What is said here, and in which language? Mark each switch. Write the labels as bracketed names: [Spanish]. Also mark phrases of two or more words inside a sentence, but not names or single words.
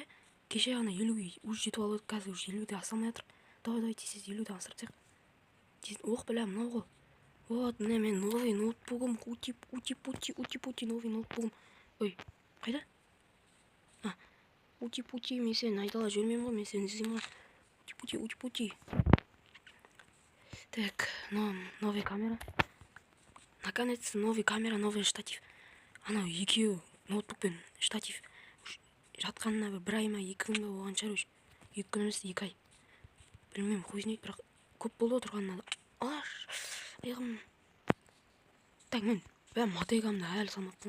[Kazakh] Кеше ана 50-ге уже жетіп алып, қазір уже 50-де асылмай жатыр. Давай, тез 50-де асырып тек. Ох, бля, мынау ғой. Вот, міне мен новый ноутбугым, ути-пути новый ноутбугым. Ой, қайда? Ути-пути, мен сені айтала жүрмеймін ғой, мен сені іздеймін ғой. [Russian] Ути-пути. Так, новый камера. Наконец-то новый камера, новый штатив. [Kazakh] Анау екеу ноутбук пен штатив жатқанына бір ай ма 2 күн бе болған шығар. 2 күн емес 2 ай. Білмеймін, қойсынайық, бірақ көп болды отырғанына. Алаш, аяғым. Так, мен мотыгамды әлі салмаппын.